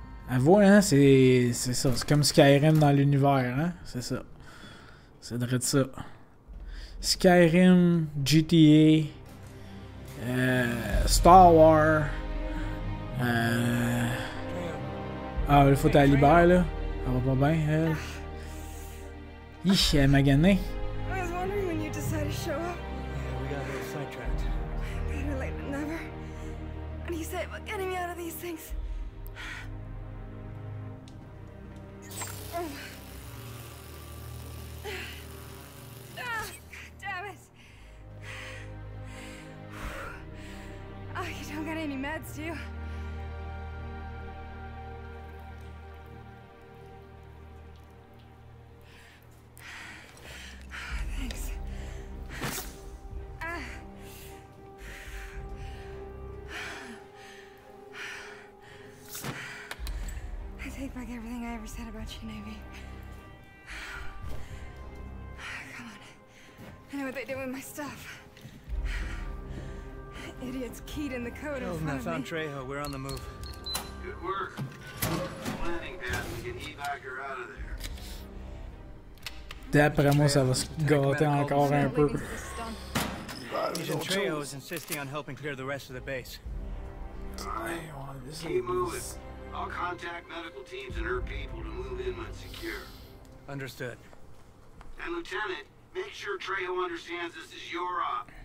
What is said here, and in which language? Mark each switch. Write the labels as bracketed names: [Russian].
[French] Avoue, hein, c'est ça. C'est comme Skyrim dans l'univers, hein. C'est ça. C'est vrai de ça. Skyrim, GTA, Star Wars. Ah, il faut qu'elle libère, là. Ça va pas bien, elle. Hi, elle m'a gagné. [English] I was wondering when you decided to show up. Yeah, we got a little sidetracked. Better late than never. What do you say about getting me out of these things? Damn it! Oh, you don't got any meds, do you? Thanks. back everything I ever said about you, Navy. Come on. I know what they did with my stuff. Idiots keyed in the code in front of me. Found Trejo. We're on the move. Good work. Landing pad, we can evac her out of there. [French] D'après moi, ça va se gâter encore un peu. [English] Agent Trejo is insisting on helping clear the rest of the base. Keep moving. I'll contact medical teams and her people to move in when secure. Understood. And Lieutenant, make sure Trejo understands this is your op.